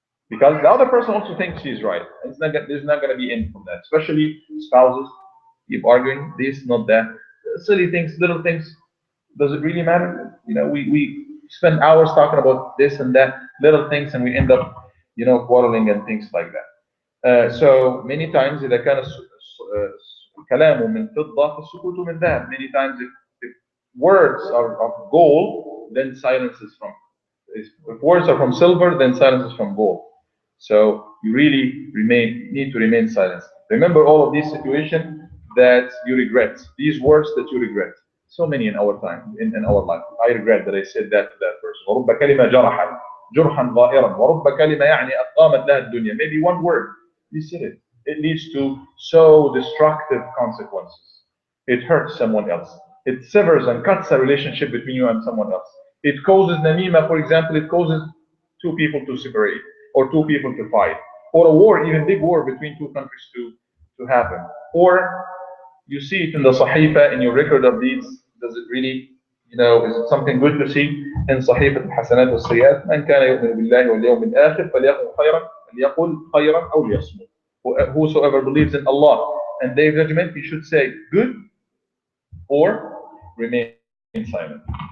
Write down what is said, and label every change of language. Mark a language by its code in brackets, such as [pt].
[en] Because the other person also thinks he's right. There's not going to be end from that. Especially spouses keep arguing this, not that. Silly things, little things. Does it really matter? We spend hours talking about this and that, little things, and we end up, quarreling and things like that. So many times, [ar] إذا كان كلامه من فضة فالسكوت من ذهب. [en] Many times, if words are of gold, then silence is from. If words are from silver, then silence is from gold. So you really need to remain silent. Remember all of these situations that you regret, these words that you regret. So many in our time, in our life. I regret that I said that to that person. [ar] ورب كلمة جرحا ظاهرا ورب كلمة يعني أقامت لها الدنيا. [en] Maybe one word, you said it. It leads to so destructive consequences. It hurts someone else. It severs and cuts a relationship between you and someone else. It causes namima, for example, it causes two people to separate or two people to fight or a war, even big war between two countries to happen. Or you see it in the Sahifa, in your record of deeds. Does it really, is it something good to see in Sahifa al-Hasanat wal-Sayyat? [ar] من كان يؤمن بالله واليوم الآخر فليقل خيرا أو ليصمت. [en] Whosoever believes in Allah and Day of Judgment, he should say good or remain silent.